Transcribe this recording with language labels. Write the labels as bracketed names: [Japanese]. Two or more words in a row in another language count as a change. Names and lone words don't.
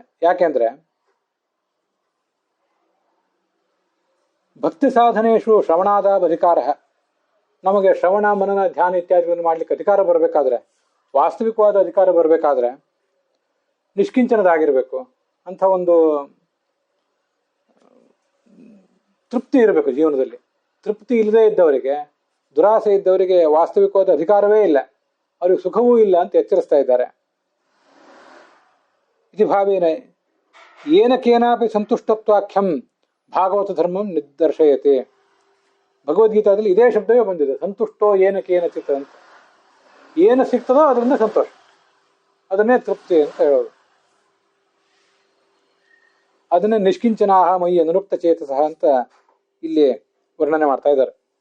[Kannada] ಯಾಕೆಂದ್ರೆ [Sanskrit] ಭಕ್ತಿ ಸಾಧನೇಶು ಶ್ರವಣಾದಾವ್ ಅಧಿಕಾರ, [Kannada] ನಮಗೆ ಶ್ರವಣ ಮನನ ಧ್ಯಾನ ಇತ್ಯಾದಿಗಳನ್ನು ಮಾಡ್ಲಿಕ್ಕೆ ಅಧಿಕಾರ ಬರಬೇಕಾದ್ರೆ, ವಾಸ್ತವಿಕವಾದ ಅಧಿಕಾರ ಬರಬೇಕಾದ್ರೆ ನಿಷ್ಕಿಂಚನದಾಗಿರ್ಬೇಕು ಅಂತ ಒಂದು ತೃಪ್ತಿ ಇರಬೇಕು ಜೀವನದಲ್ಲಿ. ತೃಪ್ತಿ ಇಲ್ಲದೆ ಇದ್ದವರಿಗೆ, ದುರಾಸೆ ಇದ್ದವರಿಗೆ ವಾಸ್ತವಿಕವಾದ ಅಧಿಕಾರವೇ ಇಲ್ಲ, ಅವ್ರಿಗೆ ಸುಖವೂ ಇಲ್ಲ ಅಂತ ಎಚ್ಚರಿಸ್ತಾ ಇದ್ದಾರೆ. [Sanskrit] ಇತಿ ಭಾವೇನ ಏನ ಕೇನಾಪಿ ಸಂತುಷ್ಟತ್ವಾಖ್ಯಂ ಭಾಗವತ ಧರ್ಮಂ ನಿರ್ದರ್ಶಯತೆ. [Kannada] ಭಗವದ್ಗೀತಾದಲ್ಲಿ ಇದೇ ಶಬ್ದವೇ ಬಂದಿದೆ, [Sanskrit] ಸಂತುಷ್ಟೋ ಏನಕೇನ ಚಿತ್ತ [Kannada] ಅಂತ. ಏನು ಸಿಗ್ತದೋ ಅದರಿಂದ ಸಂತೋಷ, ಅದನ್ನೇ ತೃಪ್ತಿ ಅಂತ ಹೇಳೋದು. ಅದನ್ನೇ [Sanskrit] ನಿಷ್ಕಿಂಚನಾಹ ಮಯಿ ಅನುರುಕ್ತ ಚೇತಸಃ [Kannada] ಅಂತ ಇಲ್ಲಿ ವರ್ಣನೆ ಮಾಡ್ತಾ ಇದ್ದಾರೆ.